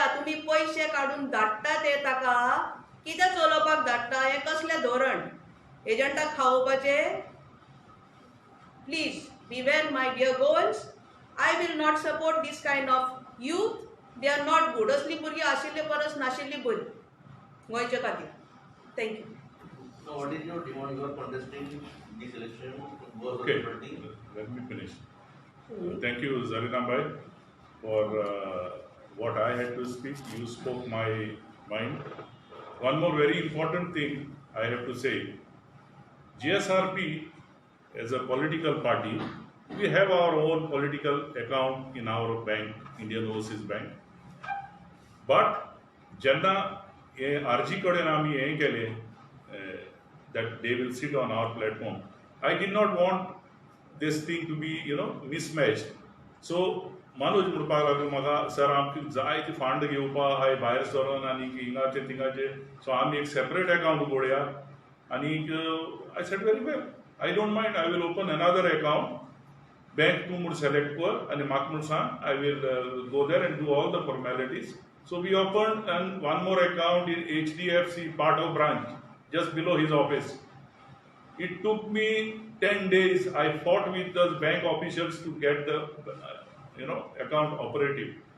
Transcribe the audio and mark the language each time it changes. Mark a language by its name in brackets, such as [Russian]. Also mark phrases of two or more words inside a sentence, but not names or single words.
[Konkani] तुम्ही पैसे काढून धाडटा ते ताका कितें चलोवपाक धाडटा हें कसलें धोरण? एजंटाक खावोवपाचे? [English] Please beware my dear Goans. I will not support this kind of youth. They are not good. [Konkani] असली भुरगीं आशिल्ले परस नाशिल्ली बरी गोंयच्या खातीर. [English] थँक्यू. So what is your demand? You are contesting this election. Okay, let me finish. Thank you, Zarina Bhai, for what I had to speak. You spoke my mind. One more very important thing I have to say. Gsrp, as a political party, we have our own political account in our bank, Indian Overseas Bank. But [Konkani] jenna RG कडेन आमी हें केलें [English] that they will sit on our platform. I did not want this thing to be mismatched. [Konkani] So Manoj म्हणपाक लागलो म्हाका सर आमकां जाय ती फांड घेवपा हाय भायर सरोन आनी हिंगाचे थिंगाचे सो आमी एक [English] separate account [Konkani] उगडया आनी [English] I said very well I don't mind I will open another account bank [Konkani] तूं म्हूण सेलेक्ट कर आनी म्हाका म्हूण सांग [English] I will go there and do all the formalities. So we open and one more account in HDFC part of branch just below his office. It took me 10 days. I fought with those bank officials to get the account operative.